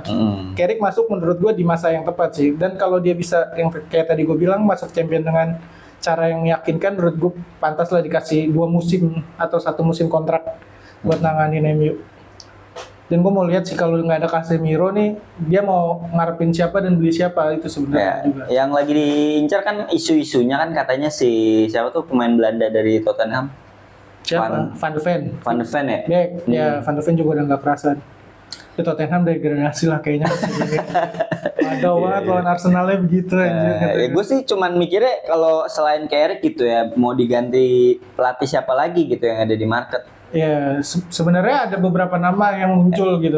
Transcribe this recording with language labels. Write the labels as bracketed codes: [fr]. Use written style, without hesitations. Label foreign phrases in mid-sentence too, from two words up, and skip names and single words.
[id] Carrick masuk menurut gua di masa yang tepat sih. Dan kalau dia bisa yang kayak tadi gue bilang masuk champion dengan cara yang meyakinkan, menurut gue pantas lah dikasih 2 musim atau 1 musim kontrak buat nanganin MU. Dan gue mau lihat sih kalau nggak ada Casemiro nih, dia mau ngarepin siapa dan beli siapa itu sebenarnya juga. Yang lagi diincar kan isu-isunya kan katanya si siapa tuh pemain Belanda dari Tottenham. Siapa? Van de Ven. Van de Ven ya? Ya, Van de Ven juga udah nggak kerasan. Itu Tottenham degradasi lah kayaknya. Ada banget lawan Arsenalnya begitu aja. Ya gue sih cuman mikirnya kalau selain Carrick gitu ya, mau diganti pelatih siapa lagi gitu yang ada di market. Ya, sebenarnya ada beberapa nama yang muncul gitu.